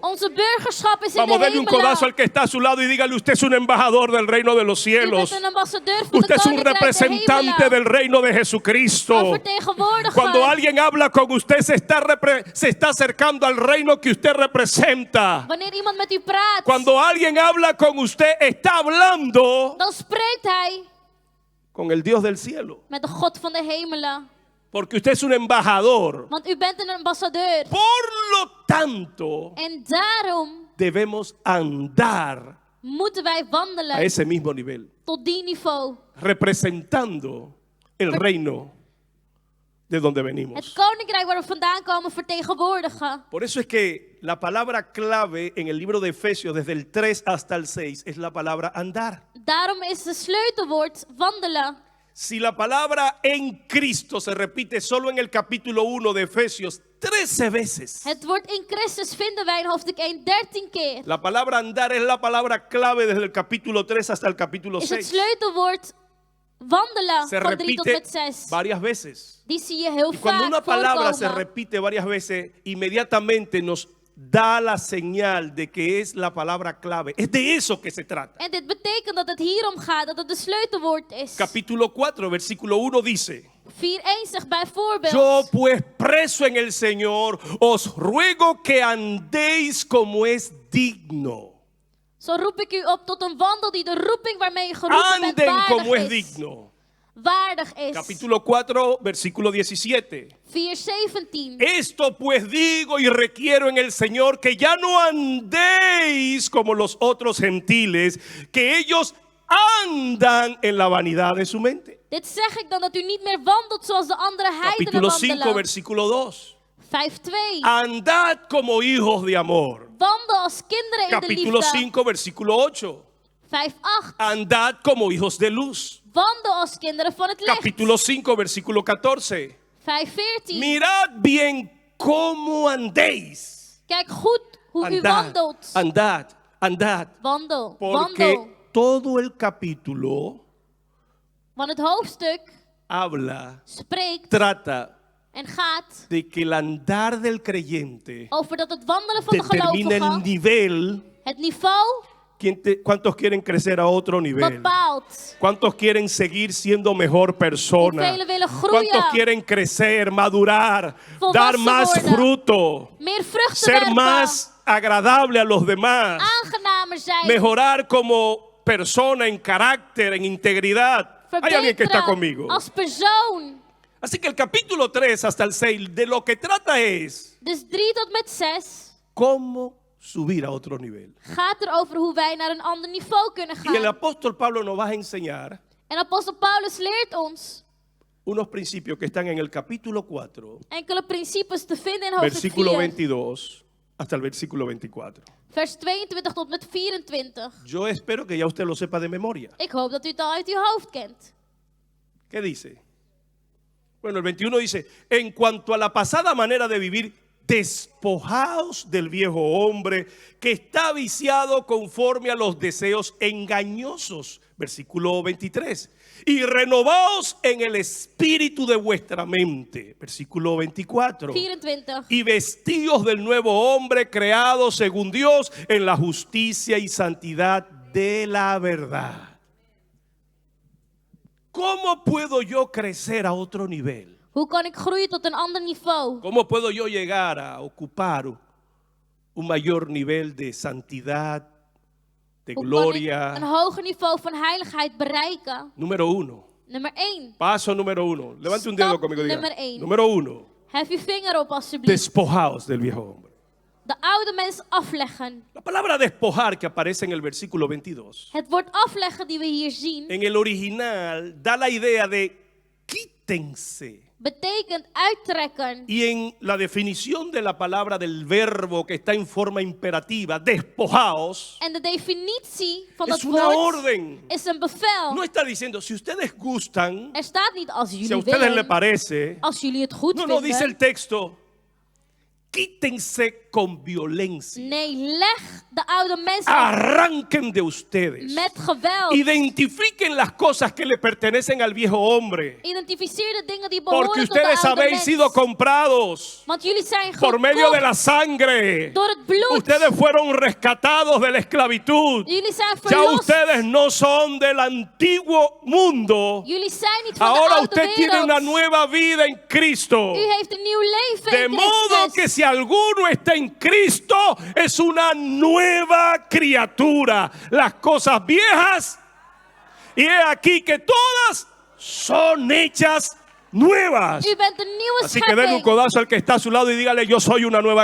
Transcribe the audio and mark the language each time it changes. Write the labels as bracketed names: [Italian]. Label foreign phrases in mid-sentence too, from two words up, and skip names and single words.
[Dutch] Onze burgerschap is in [Spanish] Vamos, [Dutch] de [Spanish] denle un codazo al [Dutch] hemelen. [Spanish] que está a su lado y dígale: usted es un embajador del reino de los [Dutch] U [Spanish] cielos. [Dutch] bent een ambassadeur van [Spanish] Usted [Dutch] de [Spanish] es un [Dutch] koninkrijk der [Spanish] representante [Dutch] hemelen. [Spanish] del reino de [Dutch] Een [Spanish] Jesucristo. [Dutch] vertegenwoordiger. [Spanish] Cuando alguien habla con usted, se está acercando al reino que usted representa. [Dutch] Wanneer iemand met u praat, [Spanish] Cuando alguien habla con usted, está hablando [Dutch] dan spreekt hij [Spanish] con el Dios del cielo. [Dutch] met de God van de hemelen. [Spanish] Porque usted es un embajador. [Dutch] Want u bent een ambassadeur. [Spanish] Por lo tanto, [Dutch] En daarom [Spanish] debemos andar [Dutch] moeten wij [Spanish] a [Dutch] wandelen [Spanish] ese mismo nivel, [Dutch] tot die niveau. [Spanish] representando el reino de donde venimos. [Dutch] Het koninkrijk waar we vandaan komen vertegenwoordigen. [Spanish] Por eso es que la palabra clave en el libro de Efesios, desde el 3 hasta el 6, es la palabra andar. [Dutch] Daarom is het sleutelwoord wandelen. [Spanish] Si la palabra en Cristo se repite solo en el capítulo 1 de Efesios 13 veces, [Dutch] Het woord in Christus vinden wij in hoofdstuk 1 13 keer. [Spanish] la palabra andar es la palabra clave desde el capítulo 3 hasta el capítulo [Dutch] Is het [Spanish] 6. [Dutch] sleutelwoord wandelen [Spanish] Se [Dutch] van 3 tot [Spanish] repite [Dutch] met 6. [Spanish] varias veces. [Dutch] Die zie je heel [Spanish] Y cuando una [Dutch] vaak [Spanish] palabra se [Dutch] voorkomen. [Spanish] repite varias veces, inmediatamente nos da la señal de que es la palabra clave. Es de eso que se trata. [Dutch] En dit betekent dat het hier om gaat, dat het de sleutelwoord is. [Spanish] Capítulo 4, versículo 1 dice: [Dutch] 4:1 zegt bijvoorbeeld. [Spanish] Yo pues preso en el Señor, os ruego que andéis como es digno. [Dutch] Zo roep ik u op tot een wandel die de roeping waarmee u geroepen bent [Spanish] Anden como es [Dutch] waardig is. [Spanish] digno. [Dutch] Waardig is. [Spanish] Capítulo 4, versículo 17. [Dutch] 4:17. [Spanish] Esto pues digo y requiero en el Señor, que ya no andéis como los otros gentiles, que ellos andan en la vanidad de su mente. [Dutch] Dit zeg ik dan dat u niet meer wandelt zoals de andere heidenen [Spanish] Capítulo 5, [Dutch] wandelen. [Spanish] versículo 2. [Dutch] 5:2. [Spanish] Andad como hijos de amor. [Dutch] Wandel als kinderen in de [Spanish] Capítulo [Dutch] liefde. [Spanish] 5, versículo 8. [Dutch] 5:8. [Spanish] Andad como hijos de luz. [Dutch] Wandel als kinderen van het licht. [Spanish] Capítulo 5, versículo 14. [Dutch] 5:14. [Spanish] Mirad bien cómo andéis. [Dutch] Kijk goed hoe u [Spanish] Andad, [Dutch] wandelt. [Spanish] andad, andad. [Dutch] Wandel. [Spanish] Porque [Dutch] Wandel. [Spanish] todo el capítulo [Dutch] Want het hoofdstuk [Spanish] habla, [Dutch] spreekt [Spanish] trata [Dutch] en gaat [Spanish] de que el andar del creyente [Dutch] over dat het wandelen van de [Spanish] determina el [Dutch] gelovigen [Spanish] nivel. [Dutch] het niveau [Spanish] ¿Cuántos quieren crecer a otro nivel? [Dutch] bepaalt. [Spanish] ¿Cuántos quieren seguir siendo mejor persona? [Dutch] Hoeveel willen groeien? [Spanish] ¿Cuántos quieren crecer, madurar, [Dutch] Volwassen [Spanish] dar más [Dutch] worden? [Spanish] fruto, [Dutch] Meer vruchten [Spanish] ser [Dutch] werpen. [Spanish] más agradable a los demás, [Dutch] Aangenamer zijn. [Spanish] mejorar como persona en carácter, en integridad? Hay alguien que está [Dutch] Verbeteren [Spanish] conmigo. [Dutch] als persoon. [Spanish] Así que el capítulo 3 hasta el 6 de lo que trata es [Dutch] Dus 3 tot met 6 [Spanish] cómo subir a otro nivel. [Dutch] gaat er over hoe wij naar een ander niveau kunnen [Spanish] Y el [Dutch] gaan. [Spanish] apóstol Pablo nos va a enseñar [Dutch] En apostel Paulus leert ons [Spanish] unos principios que están en el capítulo 4, [Dutch] Enkele principes te vinden in hoofdstuk [Spanish] versículo [Dutch] 4, [Spanish] 22 hasta el versículo 24. [Dutch] vers 22 tot met 24. [Spanish] Yo espero que ya usted lo sepa de memoria. [Dutch] Ik hoop dat u het al uit uw hoofd kent. [Spanish] ¿Qué dice? Bueno, el 21 dice, en cuanto a la pasada manera de vivir, despojaos del viejo hombre que está viciado conforme a los deseos engañosos. Versículo 23. Y renovaos en el espíritu de vuestra mente. Versículo 24. 24. Y vestíos del nuevo hombre creado según Dios en la justicia y santidad de la verdad. ¿Cómo puedo yo crecer a otro nivel? [Dutch] Hoe kan ik groeien tot een ander niveau? [Spanish] ¿Cómo puedo yo llegar a ocupar un mayor nivel de santidad, de [Dutch] Hoe kan ik [Spanish] gloria? [Dutch] een hoger niveau van heiligheid bereiken? [Spanish] Número 1. [Dutch] Nummer 1. [Spanish] Paso número 1. Levante un dedo [Dutch] Stap [Spanish] conmigo. Diga. [Dutch] nummer 1. [Spanish] Número 1. [Dutch] Hef je vinger op alsjeblieft. [Spanish] Despojaos del viejo hombre. [Dutch] De oude mens afleggen. [Spanish] La palabra despojar que aparece en el versículo 22. [Dutch] Het woord afleggen die we hier zien, [Spanish] En el original da la idea de quítense. [Dutch] betekent uittrekken. [Spanish] Y en la definición de la palabra del verbo que está en forma imperativa, despojaos, [Dutch] En de definitie van dat [Spanish] es una [Dutch] woord [Spanish] orden. [Dutch] is een bevel. [Spanish] No está diciendo, si ustedes gustan, [Dutch] Er staat niet als [Spanish] si a [Dutch] jullie [Spanish] ustedes le [Dutch] willen, [Spanish] parece. [Dutch] als jullie het goed [Spanish] No, no, dice el [Dutch] vinden. [Spanish] texto, quítense con violencia. [Dutch] Nee, leg de oude mens Ah. af [Spanish] Arranquen de ustedes. [Dutch] met geweld. [Spanish] Identifiquen las cosas que le pertenecen al viejo hombre. [Dutch] Identificeer de dingen die [Spanish] Porque [Dutch] behoren tot de [Spanish] ustedes [Dutch] oude [Spanish] habéis [Dutch] mens. [Spanish] sido comprados [Dutch] Want jullie zijn [Spanish] por medio de [Dutch] gekocht [Spanish] la sangre. [Dutch] door het bloed. [Spanish] Ustedes fueron rescatados de la esclavitud. [Dutch] Jullie zijn [Spanish] Ya [Dutch] verlost. [Spanish] ustedes no son del antiguo mundo. [Dutch] Jullie zijn niet van de [Spanish] Ahora [Dutch] oude [Spanish] usted tiene una [Dutch] wereld. [Spanish] nueva vida en Cristo. [Dutch] U heeft een nieuw leven [Spanish] De [Dutch] in [Spanish] modo que [Dutch] Christus. [Spanish] si alguno está en Cristo, es una nueva criatura. Las cosas viejas, y he aquí que todas son hechas nuevas. [Dutch] U bent een nieuwe [Spanish] Así que denle un [Dutch] schepping. [Spanish] codazo al que está a su lado y dígale, yo soy una nueva